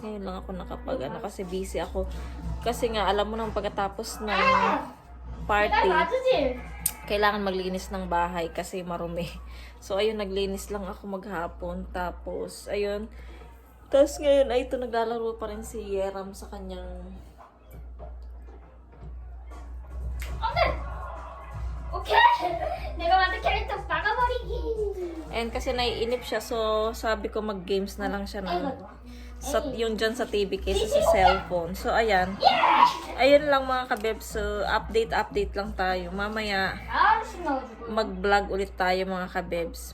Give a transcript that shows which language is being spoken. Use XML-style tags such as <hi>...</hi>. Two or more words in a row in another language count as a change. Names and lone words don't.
<tl>Ngayon lang ako kasi busy ako. Kasi nga, alam mo nang pagkatapos ng party, kailangan maglinis ng bahay kasi marumi. So, ayun, naglinis lang ako maghapon. Tapos, ayun. Tapos ngayon, ay ito, naglalaro pa rin si Yeram sa kanyang... Okay!</tl> <ko>내가 만든 캐릭터 박아버리기!</ko> <tl>And kasi naiinip siya, so sabi ko mag-games na lang siya yung dyan sa TV kaysa sa cellphone. So, ayan. Ayun lang mga kabeb. So, update lang tayo. Mamaya, mag-vlog ulit tayo mga kabebs.</tl>